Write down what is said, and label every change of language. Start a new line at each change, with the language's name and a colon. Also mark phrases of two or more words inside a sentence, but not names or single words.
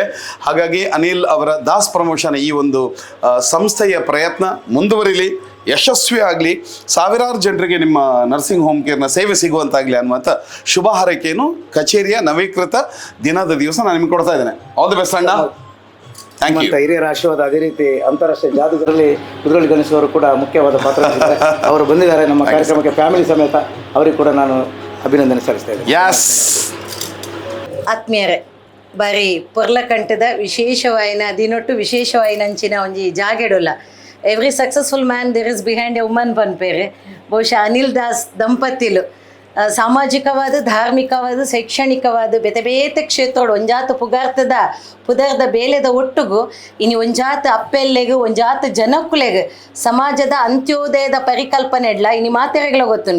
Kannada: ಹಾಗಾಗಿ ಅನಿಲ್ ಅವರ ದಾಸ್ ಪ್ರಮೋಷನ್ ಈ ಒಂದು ಸಂಸ್ಥೆಯ ಪ್ರಯತ್ನ ಮುಂದುವರಿಲಿ, ಯಶಸ್ವಿ ಆಗಲಿ, ಸಾವಿರಾರು ಜನರಿಗೆ ನಿಮ್ಮ
English: nursing home
Kannada: ಕೇರ್ನ ಸೇವೆ ಸಿಗುವಂತಾಗಲಿ ಅನ್ನುವಂಥ ಶುಭ ಹಾರೈಕೆಯನ್ನು ಕಚೇರಿಯ ನವೀಕೃತ ದಿನದ ದಿವಸ ನಾನು ನಿಮಗೆ ಕೊಡ್ತಾ ಇದ್ದೇನೆ.
English: All the best ಅಣ್ಣ. Thank you.
Kannada: ಹಿರಿಯರ ಆಶೀರ್ವಾದ. ಅದೇ ರೀತಿ ಅಂತಾರಾಷ್ಟ್ರೀಯ ಜಾದೂಗರಲ್ಲಿ ಕುದ್ರೋಳಿ ಗಣೇಶ್ ಅವರು ಕೂಡ ಮುಖ್ಯವಾದ ಪಾತ್ರ ವಹಿಸಿದ್ದಾರೆ. ಅವರು ಬಂದಿದ್ದಾರೆ ನಮ್ಮ ಕಾರ್ಯಕ್ರಮಕ್ಕೆ ಫ್ಯಾಮಿಲಿ ಸಮೇತ. ಅವರಿಗೆ ಕೂಡ ನಾನು ಅಭಿನಂದನೆ ಸಲ್ಲಿಸ್ತಾ ಇದ್ದೇನೆ. ಯಾಸ್ ಆತ್ಮೀಯರೇ,
Tulu: ಬಾರಿ ಪೊರ್ಲಕಂಠದ ವಿಶೇಷವಾಯಿನ ದಿನೊಟ್ಟು ವಿಶೇಷವಾಯಿನಂಚಿನ ಒಂಜಿ ಜಾಗೆಡೊಲ್ಲ.
English: Every successful man there is behind a woman ಪನ್ಪೇರೆ.
Tulu: ಬಹುಶಃ ಅನಿಲ್ ದಾಸ್ ದಂಪತಿಲು ಸಾಮಾಜಿಕವಾದ, ಧಾರ್ಮಿಕವಾದ, ಶೈಕ್ಷಣಿಕವಾದ ಬೇತೆ ಬೇತೆ ಕ್ಷೇತ್ರಗಳು ಒಂಜಾತ ಪುದರ್ದ ಬೇಲೆದ ಒಟ್ಟುಗು ಇನ್ನು ಒಂಜಾತ ಅಪ್ಪೆಲ್ಲೆಗು ಒಂಜಾತ ಜನಕ್ಕುಲೆಗು ಸಮಾಜದ ಅಂತ್ಯೋದಯದ ಪರಿಕಲ್ಪನೆ ಇಡ್ಲ ಇನ್ನು ಮಾತೆರೆಗಳ ಗೊತ್ತುಂಡು.